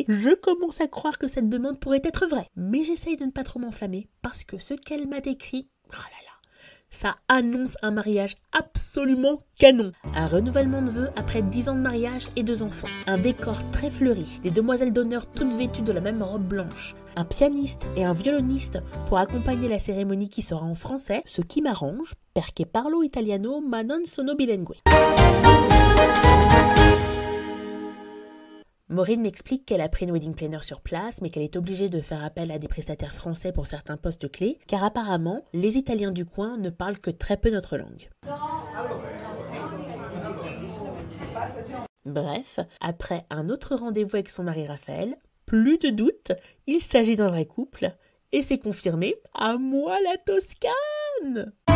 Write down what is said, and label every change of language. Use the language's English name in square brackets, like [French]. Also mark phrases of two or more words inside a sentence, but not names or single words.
[French] Je commence à croire que cette demande pourrait être vraie. Mais j'essaye de ne pas trop m'enflammer parce que ce qu'elle m'a décrit, oh là là, ça annonce un mariage absolument canon. Un renouvellement de vœux après 10 ans de mariage et 2 enfants. Un décor très fleuri, des demoiselles d'honneur toutes vêtues de la même robe blanche. Un pianiste et un violoniste pour accompagner la cérémonie qui sera en français, ce qui m'arrange, [Italian] perché parlo italiano ma non sono bilingue. [French] Maureen m'explique qu'elle a pris une [English] wedding planner [French] sur place, mais qu'elle est obligée de faire appel à des prestataires français pour certains postes clés, car apparemment, les Italiens du coin ne parlent que très peu notre langue. Bref, après un autre rendez-vous avec son mari Raphaël, plus de doute, il s'agit d'un vrai couple, et c'est confirmé, à moi la Toscane!